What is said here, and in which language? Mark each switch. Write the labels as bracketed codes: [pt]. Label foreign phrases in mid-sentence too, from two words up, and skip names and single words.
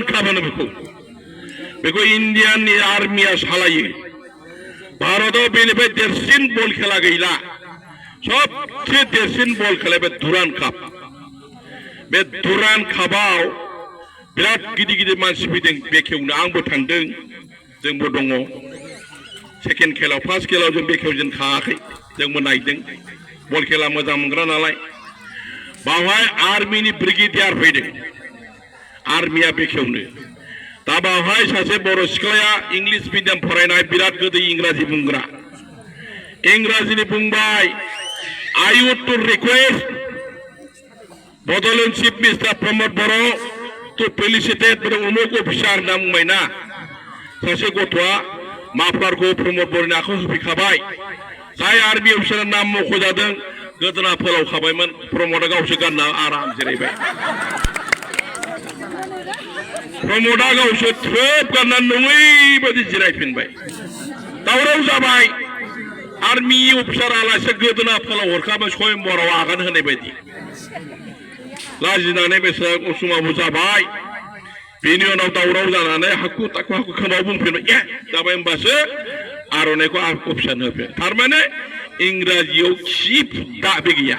[brx] काप होनो बेखौ इन्डियान आर्मिया सालायो भारताव बेनिफ्राय देरसिन बल खेला गैला सबसे देरसिन बल खेला बे दुरान काप बे दुरान कापाव बिराद गिदिर मानसि फैदों बेखेवनो आंबो थांदों जोंबो दङ सेकेन्ड खेलाव फार्स्ट खेलाव जों बेखेवजेन खायाखै जोंबो नायदों बल खेला मोजां मोनग्रा नालाय बावहाय आर्मिनि ब्रिगेडियार फैदों आर्मिया बेखेवनो दा बावहाय सासे बर' सिख्लाया [en] English medium [brx] फरायनाय बिराद गोदै इंराजि बुंग्रा इंराजिनि बुंबाय [en] I would to request Botolin Chief Mr. Pramod Boro to felicitate the Umuk officer [brx] होनना बुंबाय ना सासे गथ'आ माफ्लारखौ प्रमद बर'नि आखायाव होफैखाबाय जाय आर्मि अफिसारनि नाम मख'जादों गोदोना फोलावखाबायमोन प्रमदआ गावसो गानना आराम जिरायबाय प्रमदआ गावसो थ्रोब गानना नङै बायदि जिरायफिनबाय दावराव जाबाय [en] army officer [brx] आलासि गोदोना फोलाव हरखाबाय स्वयंबराव आगान होनाय बायदि लाजिनानै बेसेबां उसुमाबो जाबाय बेनि उनाव दावराव जानानै हाखु ताखु खोमाव बुंफिनबाय ए जाबाय होमबासो आर'नाइखौ अफिसारनो होफिन थारमाने इंराजियाव खि दाबो